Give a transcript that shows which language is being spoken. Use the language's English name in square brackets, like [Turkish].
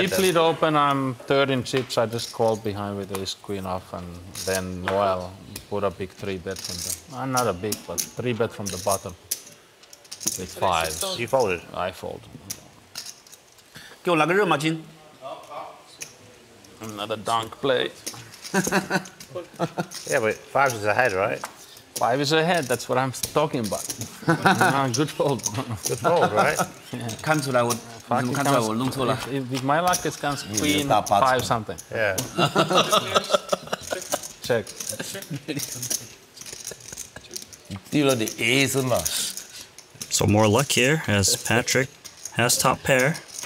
[English] He played open, I'm 3rd in chips, I just called behind with ace queen off, and then Noel put a big 3 bet from the, not a big, but 3 bet from the bottom with 5s. You folded? I fold. [Chinese] 给我来个热毛巾。 [English] Another dunk play. Yeah, but 5 is ahead, right? 5 is ahead, that's what I'm talking about. Good fold. Good fold, right? [Chinese] 看出来我，你怎么看出来我弄错了？ [English] With my luck, it comes queen 5 something. Yeah. Check. Dealer the ace and So more luck here as Patrik has top pair.